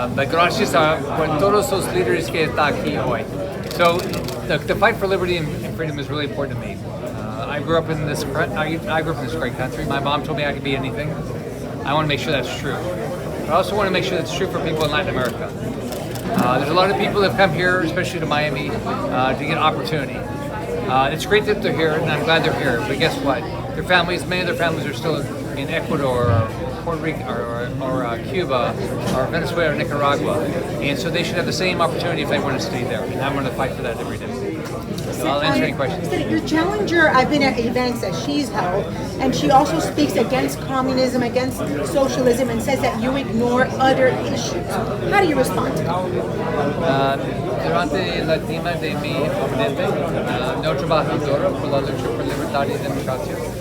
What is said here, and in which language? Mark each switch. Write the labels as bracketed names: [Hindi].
[Spanish] Gracias por todos los líderes que están aquí hoy. [English] So, the fight for liberty and freedom is really important to me. I grew up in this great country. My mom told me I could be anything. I want to make sure that's true. But I also want to make sure that's true for people in Latin America. There's a lot of people that have come here, especially to Miami, to get opportunity. It's great that they're here, and I'm glad they're here. But guess what? Many of their families are still in Ecuador, or Puerto Rico, or Cuba, or Venezuela, or Nicaragua, and so they should have the same opportunity if they want to stay there. And I'm going to fight for that every day. So I'll answer any questions. Your challenger, I've been at events that she's held, and she also speaks against communism, against socialism, and says that you ignore other issues. How do you respond to that? [Spanish] Durante la tema de mi oponente, no trabajo duro por la lucha por libertad y democracia.